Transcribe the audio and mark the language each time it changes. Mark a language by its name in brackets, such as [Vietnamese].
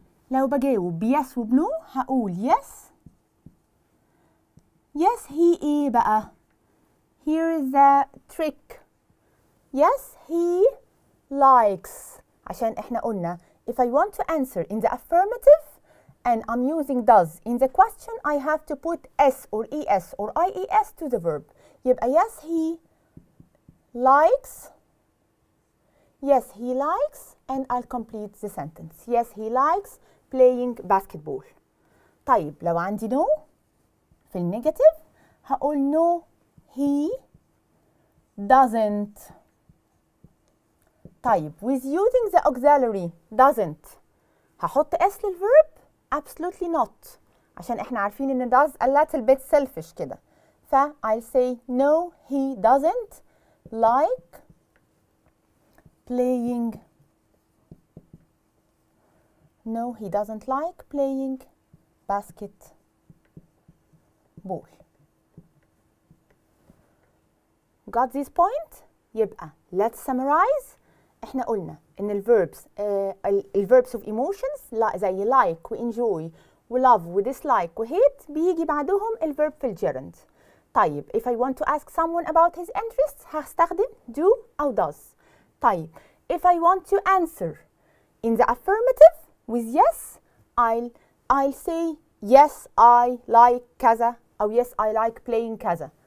[Arabic] لو بجاوب yes وبنو هقول yes. [English] Yes he [Arabic] ايه بقى؟ [English] Here is the trick. Yes he likes. [Arabic] عشان احنا قلنا [English] if I want to answer in the affirmative and I'm using does in the question, I have to put s or es or ies to the verb. يبقى yes he likes. Yes he likes and I'll complete the sentence. Yes he likes playing basketball. [Arabic] طيب لو عندي no في النيجاتيف هقول [English] no he doesn't. طيب with using the auxiliary doesn't [Arabic] هحط s للverb؟ [English] absolutely not. [Arabic] عشان احنا عارفين ان [English] does a little bit selfish كده. ف I'll say no he doesn't like playing. No he doesn't like playing basketball. Got this point؟ يبقى let's summarize. [Arabic] احنا قلنا ان الverbs of emotions زي like و enjoy و love و dislike و hate بيجي بعدهم الverb في الجيرند. [English] طيب if I want to ask someone about his interests هستخدم do أو does. طيب if I want to answer in the affirmative with yes I'll say yes I like كذا أو yes I like playing كذا.